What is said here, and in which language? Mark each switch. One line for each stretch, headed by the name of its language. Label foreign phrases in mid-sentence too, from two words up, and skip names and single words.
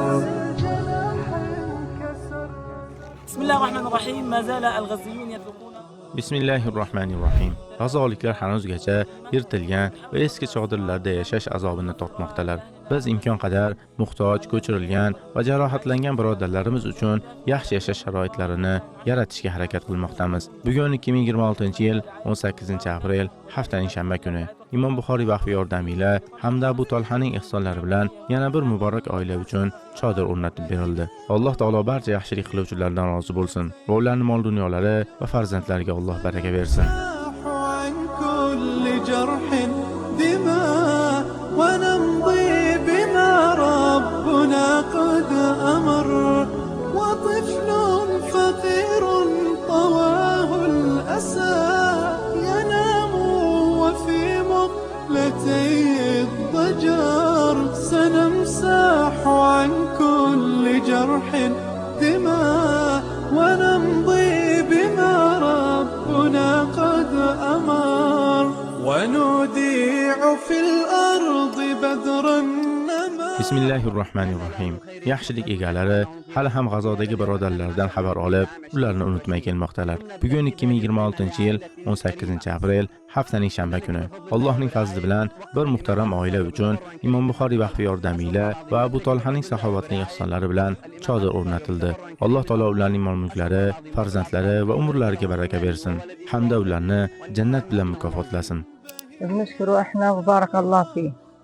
Arabic: بسم الله الرحمن الرحيم. ما زال الغزيون يطلقون.
Uzbek: Bismillahirrohmanirrohim. G'azoliklar hanuzgacha yirtilgan va eski chodirlarda yashash azobini tortmoqdalar. Biz imkon qadar muhtoj, ko'chirilgan va jarohatlangan birodarlarimiz uchun yaxshi yashash sharoitlarini yaratishga harakat qilmoqdamiz. Bugun 2026-yil 18-aprel haftaning shanba kuni. Imom Buxoriy vaqfi yordamiyla hamda Abu Talhaning ihsonlari bilan yana bir muborak oila uchun chodir o'rnatib berildi. Alloh taolo barcha yaxshilik qiluvchilardan rozi bo'lsin va ularning mol dunyolari va farzandlariga Alloh baraka bersin.
Arabic: ونمضي بما ربنا قد أمر، وطفل فقير طواه الأسى ينام وفي مقلتي الضجر، سنمسح عن كل جرح دماء ونمضي بما ربنا قد أمر، ونوديع في الأرض بدر النمى.
Uzbek: Bismillahirrohmanirrohim. Yaxshilik egalari hali ham G'azodagi birodarlardan xabar olib, ularni unutmay kelmoqdalar. Bugun 2026-yil 18-aprel haftaning shanba kuni. Allohning fazli bilan bir muhtaram oila uchun Imom Buxoriy vaqfi yordamiyla va Abu Talhaning saxovatli ihsonlari bilan chodir o'rnatildi. Alloh taolo ularning mol-mulklari, farzandlari va umrlariga baraka bersin hamda ularni jannat bilan mukofotlasin.
Arabic: بنشكر احنا وبارك الله فيه.